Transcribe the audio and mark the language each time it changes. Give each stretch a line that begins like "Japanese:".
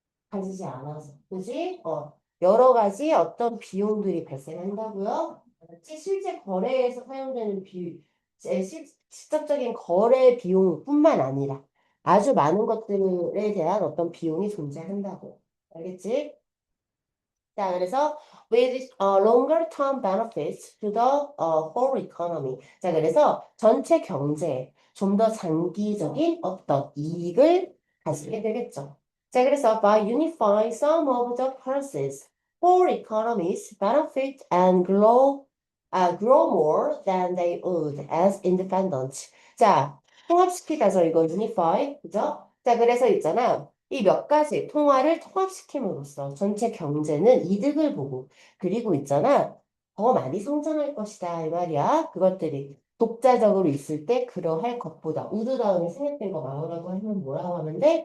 Korean: 가지지 않아서. 그지? 여러 가지 어떤 비용들이 발생한다고요? 실제 거래에서 사용되는 직접적인 거래 비용뿐만 아니라 아주 많은 것들에 대한 어떤 비용이 존재한다고. 알겠지? 자, 그래서
English: with longer term benefits to the whole economy.
Korean: 자, 그래서 전체 경제에 좀 더 장기적인 어떤 이익을 가지게 되겠죠. 자, 그래서
English: by unifying some of the currencies, whole economies benefit and grow more than they would as independent.
Korean: 자, 통합시키다죠. 이거 unify, 그죠? 자, 그래서 있잖아. 이 몇 가지 통화를 통합시킴으로써 전체 경제는 이득을 보고 그리고 있잖아. 더 많이 성장할 것이다. 이 말이야. 그것들이 독자적으로 있을 때 그러할 것보다 우드 다음에 생략된 거 나오라고 하면 뭐라고 하면 돼?